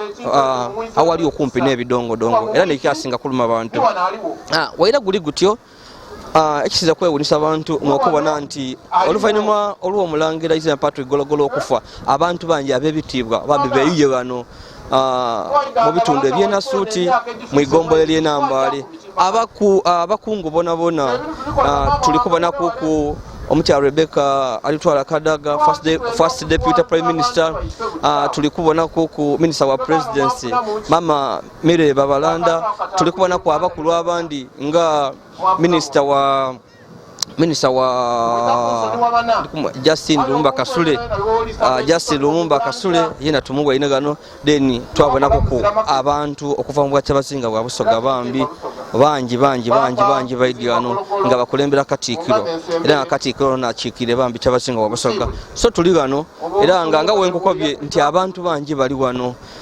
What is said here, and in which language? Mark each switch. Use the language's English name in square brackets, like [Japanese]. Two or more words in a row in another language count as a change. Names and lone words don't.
[Soga] awali okumpi n'ebidongodongo era nekyasinga kuluma abantu waira guli gutyo ekisinza kwewunisa abantu mwokubona nti oluvannyuma olw'omulangira Izimba Patrick Gologolo okufa abantu bangi ab'ebitiibwa bambi beeyuye bano mu bitundu eby'Enasuuti mu igombola ly'e Nambale abakungu bonabona tuli kubona kuku omukyala Rebecca alitwala Kadaga [English] first deputy prime minister [Soga] tuli kubona kuku minister wa presidency mama Mire Babalanda tuli kubona ku abakulu abandi nga minister wa Justin Lumumba Kasule yena tumuwa ine gano then twabona ku abantu okuva mu bwakyabazinga bwa Busoga bambi bangi baidi gano nga bakulembera Katikkiro era Katikkiro nakikire bambi kyabazinga bwa Busoga so tuli gano era nga wenkukobye nti abantu bangi bali wano